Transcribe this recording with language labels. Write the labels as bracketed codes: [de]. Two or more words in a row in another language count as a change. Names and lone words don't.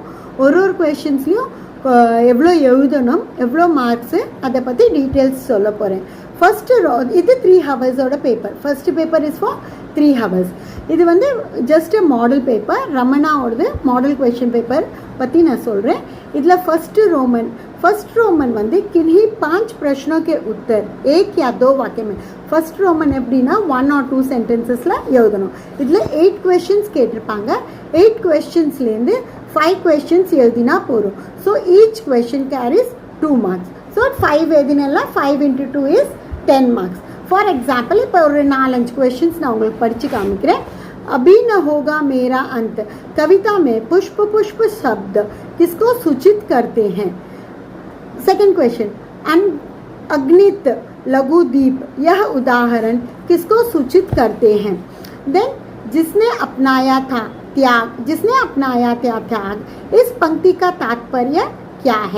[ta] ஒரு கொஷின்ஸ்லையும் எவ்வளோ எழுதணும், எவ்வளோ மார்க்ஸு, அதை பற்றி டீட்டெயில்ஸ் சொல்ல போகிறேன். ஃபஸ்ட்டு இது 3 ஹவர்ஸோட பேப்பர். [en] first paper is for 3 hours. [ta] இது வந்து [en] just model paper, [ta] ரமணாவோடது [en] model question paper [ta] பற்றி நான் சொல்கிறேன். [hi] இதில் [en] first Roman [hi] வந்து किन्हीं 5 प्रश्नों के उत्तर एक या 2 वाक्य में. [en] first Roman [ta] எப்படின்னா 1 or 2 சென்டென்சஸில் எழுதணும். இதில் 8 கொஷின்ஸ் கேட்டிருப்பாங்க. 8 கொஷின்ஸ்லேருந்து 5 கொஷின்ஸ் எழுதினா போதும். [en] So each question carries 2 marks. So 5 எழுதினா 5 into 2 is 10 marks. for example [ta] இப்போ ஒரு 4-5 क्वेश्चंस நான் உங்களுக்கு படித்து कामिக்கிறேன். [hi] अभी न होगा मेरा अंत कविता में पुष्प पुष्प शब्द किसको सूचित करते हैं. [en] second question, [hi] अग्नित लघु दीप यह उदाहरण किसको सूचित करते हैं. देन जिसने अपनाया त्याग इस पंक्ति का तात्पर्य क्या है.